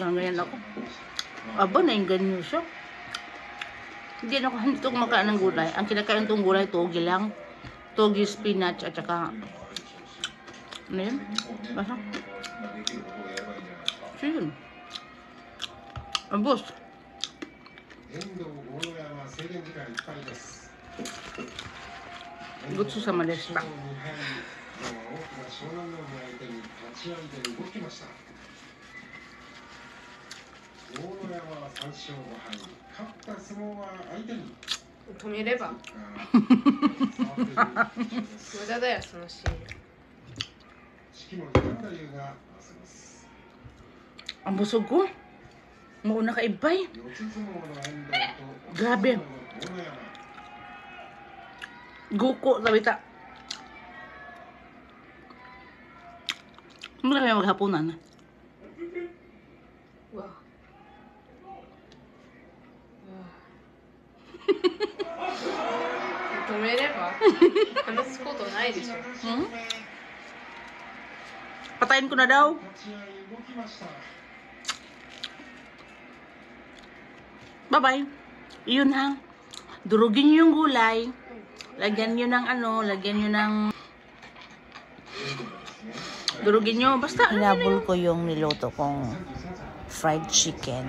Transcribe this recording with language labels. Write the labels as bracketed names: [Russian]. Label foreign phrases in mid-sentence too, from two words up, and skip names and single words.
[Filipino] Ganyan ako. Aba, nainggan niyo siya. Hindi ko kumakain ng gulay. Ang kinakain tong gulay, togi lang. Togi, spinach, at saka... Ano yun? Basta? So yun. Abos. [Japanese] 遠藤豪ノ山制限時間いっぱいです。ごちそうさまでした。大きな湘南乃海相手に立ち合いで動きました。豪ノ山は3勝5敗。勝った相撲は相手に。止めれば無駄だよそのシーン。式守勘太夫が合わせます。 [Filipino] Ang busog ko. Mauna ka ibay. [Japanese] 四つ相撲の遠藤と [Filipino] Grabe. [Japanese] 豪ノ山。 [Filipino] Guko, sabi ta. Hindi na kaya maghapunan. [Japanese] うわ止めれば話すことないでしょ。 [Filipino] Hmm? Patayin ko na daw. [Japanese] 立ち合い動きました。 [English] Bye-bye. [Filipino] Iyon ha. Durugin niyo yung gulay. Lagyan nyo ng ano, lagyan nyo ng... Durugin nyo, basta. Hinabol ko yung niluto kong [English] fried chicken.